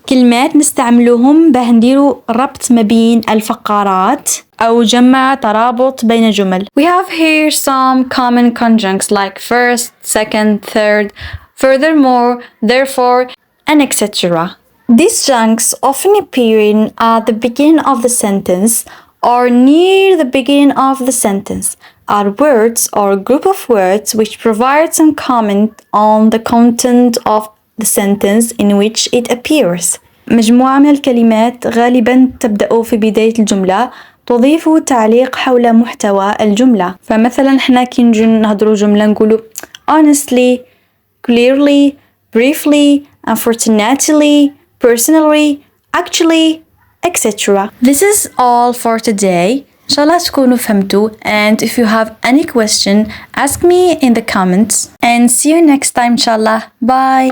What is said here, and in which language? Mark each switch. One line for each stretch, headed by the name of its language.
Arabic: كلمات نستعملوهم باه نديرو ربط ما بين الفقرات أو جمع ترابط بين جمل.
English: We have here some common conjuncts like first, second, third, furthermore, therefore, and etc. These conjuncts often appear at the beginning of the sentence or near the beginning of the sentence, are words or a group of words which provide some comment on the content of the sentence in which it appears.
Arabic: مجموعة من الكلمات غالبا تبدأ في بداية الجملة تضيف تعليق حول محتوى الجملة. فمثلا احنا كي نجي نهضروا جملة نقولوا
English: honestly, clearly, briefly, unfortunately, personally, actually, etc. This is all for today. Inshallah
Arabic: تكونوا فهمتوا,
English: and if you have any question ask me in the comments, and see you next time inshallah. Bye.